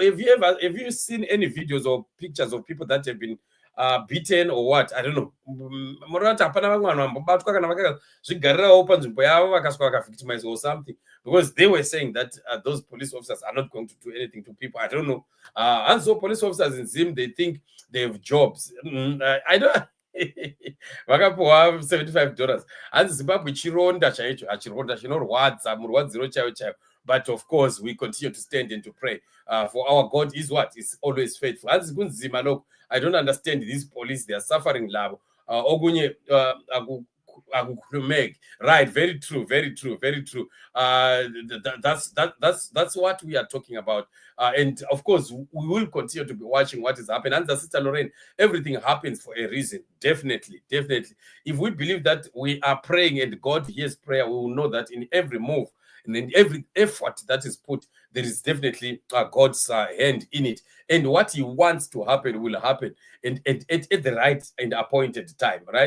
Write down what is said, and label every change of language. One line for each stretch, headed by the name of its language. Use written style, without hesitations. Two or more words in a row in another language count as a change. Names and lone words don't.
English: Have you seen any videos or pictures of people that have been beaten or what? I don't know. Or something, because they were saying that those police officers are not going to do anything to people. I don't know. And so police officers in Zim, they think they have jobs. I don't.
Shona: Vakapuwa $75 and Zimbabwe chironda chaicho achironda chinorwadza murwadziro chaiwo.
English: But of course we continue to stand and to pray, for our God is what is always faithful.
North Ndebele: As kunzima lokho,
English: I don't understand these police. They are suffering
North Ndebele: labo okunye
English: right. Very true. That's what we are talking about, and of course we will continue to be watching what is happening. And the Sister Lorraine, everything happens for a reason. Definitely. If we believe that we are praying and God hears prayer, we will know that in every move and in every effort that is put, there is definitely God's hand in it, and what He wants to happen will happen, and at the right and appointed time, right?